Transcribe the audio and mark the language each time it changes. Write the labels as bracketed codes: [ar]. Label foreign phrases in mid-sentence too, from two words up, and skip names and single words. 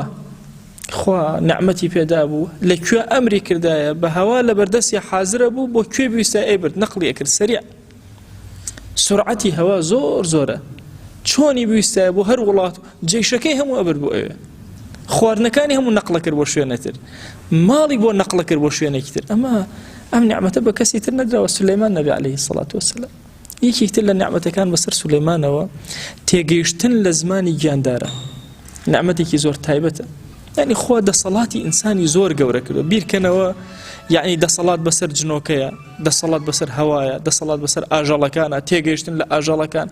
[ckb] خوا نعمەتی پێدا بوو لەکوێ ئەمری کردایە بە هەوا لە بەردەستی حازرە بوو، بۆ کوێ بویستە ئەیبرد نەقڵی ئەکرد سەریع. سرعەتی هەوا زۆر زۆرە، چۆنی بویستایە بۆ هەر وڵات جێشەکەی هەموو ئەبرد بۆ ئەوێ، خواردنەکانی هەموو نەقڵە کرد بۆ شوێنەتر، ماڵی بۆ نەقڵە کرد بۆ شوێنێکی تر. ئەم نعمەتە بە کەسی تر نەدراوە، سولەیمان نەبی [ar] عليه الصلاة والسلام. [ckb] یەکێکتر لە نعمەتەکان بەسەر سولەیمانەوە تێگەیشتن لە زمانی گیاندارە، نعمەتێکی زۆر تایبەتە. یعنی خوا دەسەڵاتی ئینسانی زۆر گەورە کردووە. بیرکەنەوە یعنی دەسەڵات بەسەر جنۆکەیە، دەسەڵات بەسەر هەوایە، دەسەڵات بەسەر ئاژەڵەکانە، تێگەیشتن لە ئاژەڵەکان.